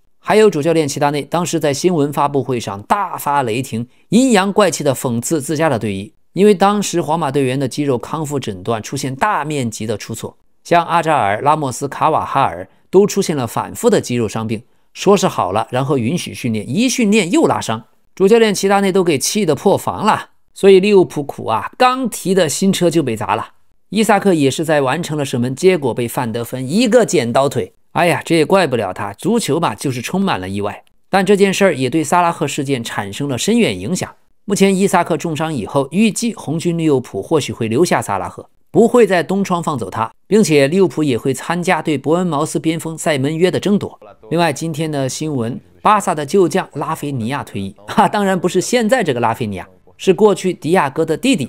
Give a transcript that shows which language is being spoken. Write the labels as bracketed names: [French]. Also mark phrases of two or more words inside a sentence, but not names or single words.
[Chinese] 還有主教練齊達內當時在新聞發布會上大發雷霆，陰陽怪氣的諷刺自家的隊醫，因為當時皇馬隊員的肌肉康復診斷出現大面積的出錯，像阿扎爾、拉莫斯、卡瓦哈爾都出現了反复的肌肉傷病，說是好了，然後允許訓練，一訓練又拉傷，主教練齊達內都給氣得破防了。所以利物浦苦啊，剛提的新車就被砸了。伊薩克也是在完成了射門，結果被范德芬一個剪刀腿。哎呀，這也怪不了他，足球嘛，就是充滿了意外。但這件事兒也對薩拉赫事件產生了深遠影響。目前伊薩克重傷以後，預計紅軍利物浦或許會留下薩拉赫，不會在東窗放走他，並且利物浦也會參加對伯恩茅斯邊鋒塞門約的爭奪。另外，今天的新聞，巴薩的舊將拉菲尼亞退役，當然不是現在這個拉菲尼亞，是過去迪亞哥的弟弟。